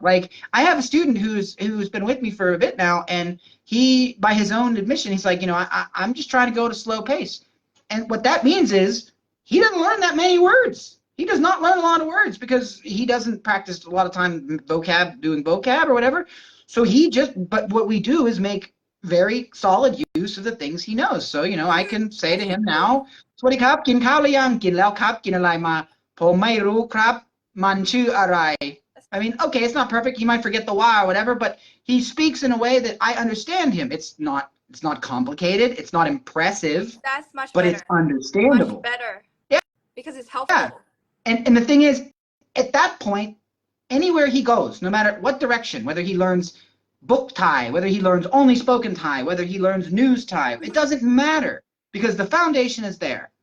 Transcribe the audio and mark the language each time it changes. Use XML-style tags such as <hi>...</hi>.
<en>Like, I have a student who's been with me for a bit now, and he, by his own admission, he's like, I'm just trying to go at a slow pace. And what that means is he doesn't learn that many words. He does not learn a lot of words because he doesn't practice a lot of time doing vocab or whatever. So but what we do is make very solid use of the things he knows. So, I can say to him now,</en> <th>สวัสดีครับ กินข้าวหรือยัง กินแล้วครับ กินอะไรมา ผมไม่รู้ครับ มันชื่ออะไร</th> <en>I mean, okay, it's not perfect. He might forget the why or whatever, but he speaks in a way that I understand him. It's not complicated. It's not impressive. That's much but better. It's understandable. Much better. Yeah. Because it's helpful. Yeah. And the thing is, at that point, anywhere he goes, no matter what direction, whether he learns book Thai, whether he learns only spoken Thai, whether he learns news Thai, it doesn't matter because the foundation is there.</en>